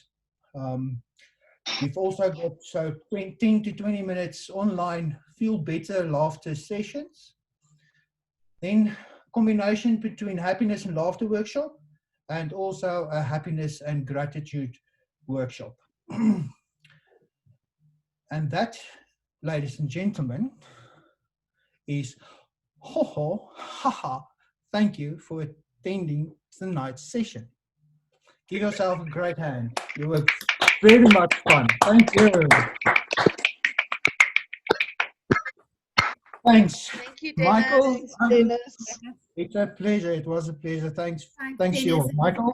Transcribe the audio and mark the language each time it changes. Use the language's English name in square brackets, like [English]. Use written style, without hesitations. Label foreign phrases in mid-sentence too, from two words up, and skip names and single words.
[English] We've also got 10 to 20 minutes online feel better laughter sessions. Then combination between happiness and laughter workshop, and also a happiness and gratitude workshop. And that, ladies and gentlemen, is ho ho ha ha. Thank you for attending tonight's session. Give yourself a great hand. You were very much fun. Thank you. Thanks. Thank you, Dennis. Michael. Dennis. It's a pleasure. It was a pleasure. Thanks you all. Michael.